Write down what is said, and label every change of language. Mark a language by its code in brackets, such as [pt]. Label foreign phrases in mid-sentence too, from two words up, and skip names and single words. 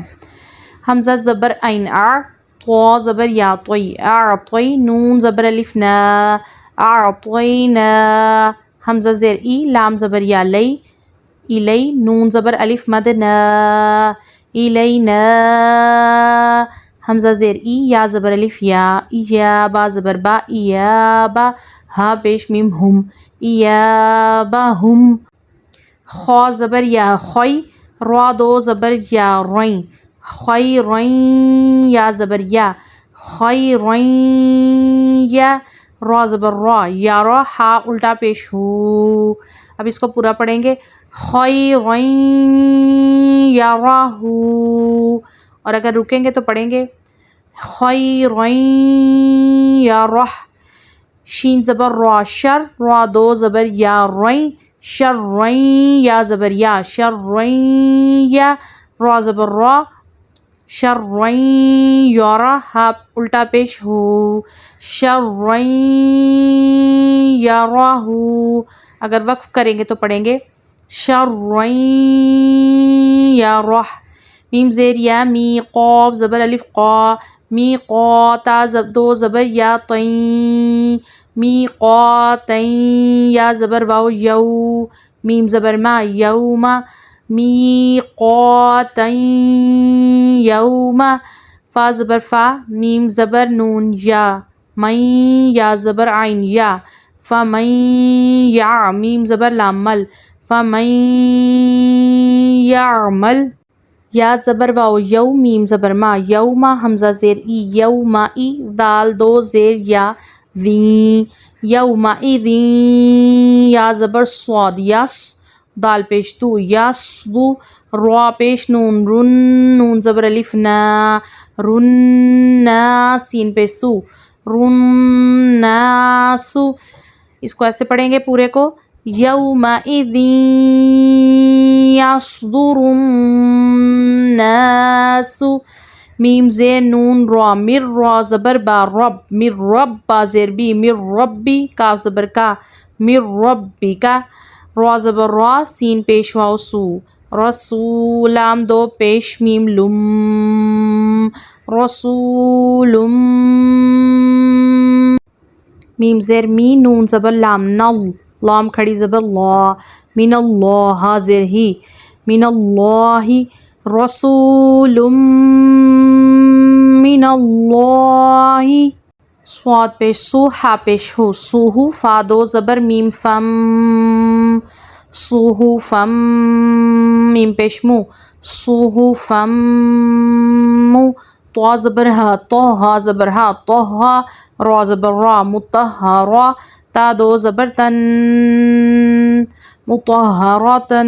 [ur] حمزہ زبر عین آ، تو زبر یا طوی، اعطی، نون زبر الف نا، اعطینا، حمزہ زیر ای، لام زبر یا لئی، الی، نون زبر الف مد نا، الینا، حمزہ زیر ای، یا زبر الف یا، یا با زبر با، ایابا، ہا پیش میم ہم، ایابہم۔ خو زبر یا خوی، را دو زبر یا روئیں، خیرین، یا زبر یا، خیرین یا، را زبر را، یا را، ہا الٹا پیش ہو۔ اب اس کو پورا پڑھیں گے، خیرین یا راہو، اور اگر رکیں گے تو پڑھیں گے خیرین یا راہ۔ شین زبر را، شر، را دو زبر یا روئیں، شرین، یا زبر یا، شرین یا، را زبر را، شرین یارا، ہا الٹا پیش ہو، شرین یراہو۔ اگر وقف کریں گے تو پڑھیں گے شرین یراہ۔ میم زیر یا، می، قاف زبر الف قا، می قا، تا دو زبر یا تین، می قاتین، یا زبر واو یو، میم زبر ما، یوما، میقاتین یوما، فا زبر فا، میم زبر نون یا، من، یا زبر عین یا، فمن یا، میم زبر لام مل، فمن یعمل، یا زبر واو یو، میم زبر ما، یوما، حمزہ زیر ای، یومائی، دال دو زیر یا، ذین، یومئذین، یا زبر صاد یس، دال پیش دو، یسدو، را پیش نون رن، نون زبر الف نا، رنا، سین پیش سو، رناسو۔ اس کو ایسے پڑھیں گے پورے کو، [ar] یومئذ یصدر الناس، [ur] میم زیر نون را، مر، را زبر با، رب، مر رب، با زیر بی، مر ربی، کاف زبر کا، مر ربی کا، را زبر را، سین پیش واو سو، رسول، لام دو پیش میم لم، رسولم، میم زیر می، نون زبر لام نل، لام کھڑی زبر لا، [ar] من اللہ، [ur] ہا زیر ہی، [ar] من اللہ، [ur] رسول [ar] من اللہ، [ur] صاد پیش سو، ہا پیش ہو، سوہو، فا دو زبر میم فم، صحفم، میم پیش مو، صحفم، طا زبر ہا، طہا زبر ہا، طہا، را زبر را، مطہرا، تا دو زبر تن، مطہرتن۔